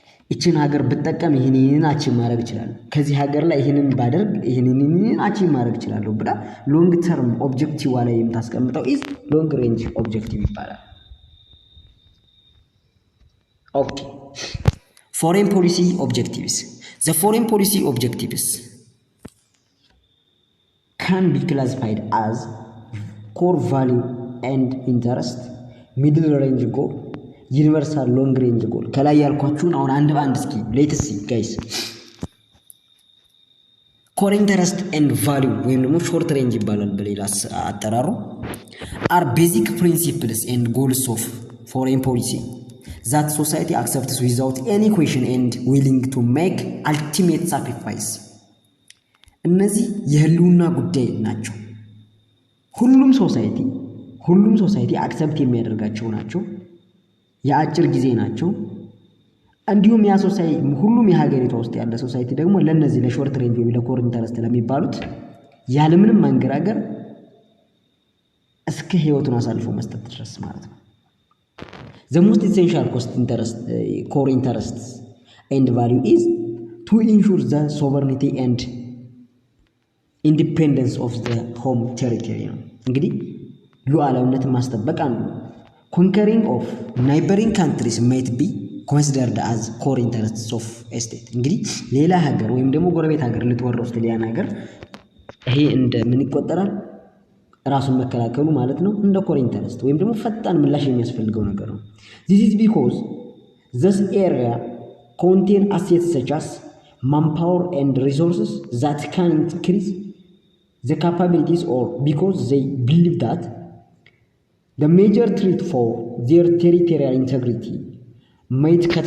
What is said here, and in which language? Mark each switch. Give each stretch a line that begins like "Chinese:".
Amharic: እቺን ሀገር በተጠቀም ይሄንን አቺቭ ማድረግ ይችላል ከዚህ ሀገር ላይ ይሄንን ባደርግ ይሄንን አቺቭ ማድረግ ይችላል ብላ ሎንግ ተርም ኦብጀክቲቭ ላይ የምታስቀምጠው ኢዝ ሎንግ ሬንጅ ኦብጀክቲቭ ይባላል ኦኬ
English: Foreign policy objectives. The foreign policy objectives can be classified as core value and interest, middle range goal, universal long range goal.
Amharic: ከላይ ያልኳችሁን አሁን አንድ በአንድ እስኪ
English: let's see guys. core interest and value
Amharic: ወይም ደግሞ
English: short range
Amharic: ይባላል በሌላ አጠራሩ
English: are basic principles and goals of foreign policy. That society accepts without any question and willing to make ultimate sacrifice.
Amharic: እነዚህ የህልውና ጉዳይ ናቸው ሁሉም ሶሳይቲ ሁሉም ሶሳይቲ አክሰፕት የሚያደርጋቸው ናቸው። የአጭር ጊዜ ናቸው። እንዲሁም ያ ሶሳይቲ ሁሉም የሀገሪቷ ውስጥ ያለ ሶሳይቲ ደግሞ ለነዚህ ለሾርት ሬንጅ ወይ ለኮር ኢንተረስት ለሚባሉት ያለምንም ማንገራገር እስከ ህይወቱን አሳልፎ መስጠት ድረስ ማለት ነው።
English: the most essential core interest and value is to ensure the sovereignty and independence of the home territory
Amharic: ነው። እንግዲህ ሉዓላዊነትን ማስጠበቅ አንዱ
English: conquering of neighboring countries might be considered as core interests of a state።
Amharic: እንግዲህ ሌላ ሀገር ወይም ደግሞ ጎረቤት ሀገር ልትወረው ስትል ሀገር ይሄ እንደ ምን ይቆጠራል? ራሱን መከላከሉ ማለት ነው። እንደ core interest ወይም ደግሞ ፈጣን ምላሽ የሚያስፈልገው ነገር ነው።
English: this is because this area contain assets such as manpower and resources that can increase the capabilities or because they believe that the major threat for their territorial integrity might